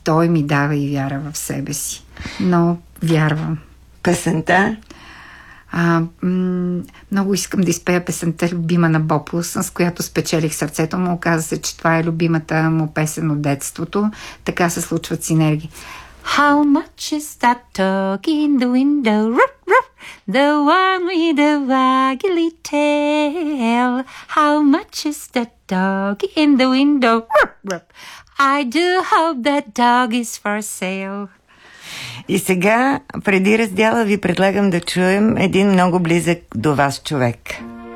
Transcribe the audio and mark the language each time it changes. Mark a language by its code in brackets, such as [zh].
[bg] Той ми дава и вяра в себе си. Но вярвам. Песента? Много искам да изпея песента «Любима на Боплъсън», с която спечелих сърцето му. Оказа се, че това е любимата му песен от детството. Така се случват синергии. [en] How much is that dog in the window? Ruff, ruff, the one with the waggly tail. How much is that dog in the window? Ruff, ruff. I do hope that dog is for sale. [bg] И сега, преди раздяла, ви предлагам да чуем един много близък до вас човек.